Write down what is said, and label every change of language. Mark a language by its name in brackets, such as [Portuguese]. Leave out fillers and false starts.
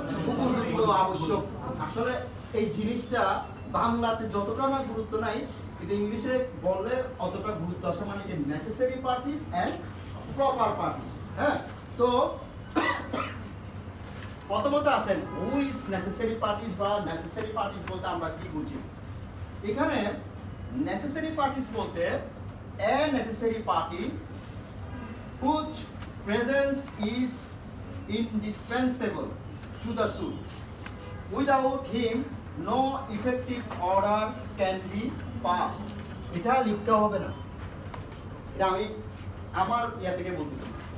[Bangla] উপযুক্ত, আবশ্যক। আসলে এই জিনিসটা বাংলাতে যতটা না গুরুত্ব নাই, কিন্তু ইংলিশে বললে অতটা গুরুত্ব আসে, মানে যে necessary parties and proper parties. হ্যাঁ, তো প্রথমত আসেন হু ইজ নেসেসারি পার্টিস বা নেসেসারি পার্টিস বলতে আমরা কি বুঝি? এখানে [English] necessary parties [Bangla] বলতে [English] a necessary party whose presence is indispensable to the suit. Without him no effective order can be passed. [Bangla] এটা লিখতে হবে না, এটা আমি আমার ইয়া থেকে বলতেছি।